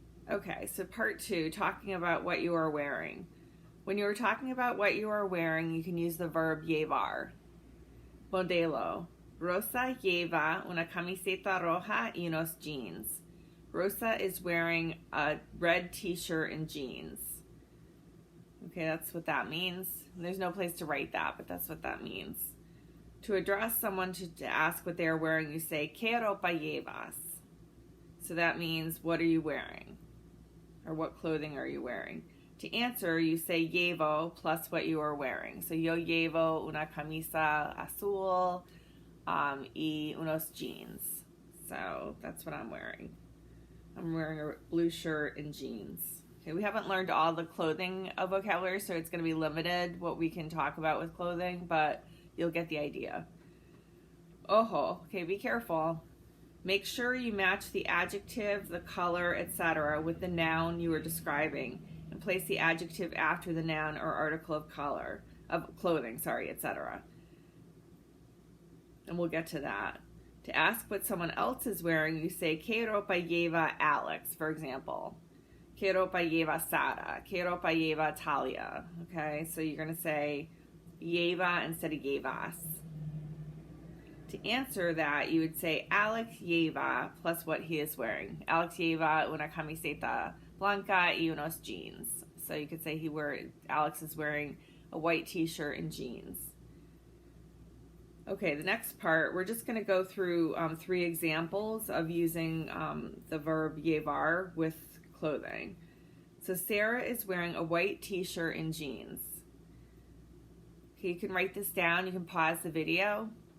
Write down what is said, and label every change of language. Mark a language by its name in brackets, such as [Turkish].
[English] Okay, so part two, talking about what you are wearing. When you are talking about what you are wearing, you can use the verb llevar. [Spanish] Modelo. Rosa lleva una camiseta roja y unos jeans. [English] Rosa is wearing a red t-shirt and jeans. Okay, that's what that means. There's no place to write that, but that's what that means. To address someone to ask what they are wearing, you say, [Spanish] ¿Qué ropa llevas? [English] So that means, what are you wearing? Or what clothing are you wearing? To answer, you say llevo plus what you are wearing. So [Spanish] yo llevo una camisa azul y unos jeans. [English] So that's what I'm wearing. I'm wearing a blue shirt and jeans. Okay, we haven't learned all the clothing vocabulary, so it's going to be limited what we can talk about with clothing, but you'll get the idea. Ojo, okay, be careful. Make sure you match the adjective, the color, etc. with the noun you are describing, and place the adjective after the noun or article of clothing, etc. And we'll get to that. To ask what someone else is wearing, you say, [Spanish] ¿Qué ropa lleva Alex, [English] for example? [Spanish] ¿Qué ropa lleva Sara? ¿Qué ropa lleva Talia? [English] Okay, so you're going to say lleva instead of llevas. To answer that, you would say Alex lleva plus what he is wearing. [Spanish] Alex lleva una camiseta blanca y unos jeans. [English] So you could say Alex is wearing a white t-shirt and jeans. Okay, the next part, we're just going to go through 3 examples of using the verb llevar with clothing. So Sarah is wearing a white t-shirt and jeans. Okay, you can write this down. You can pause the video.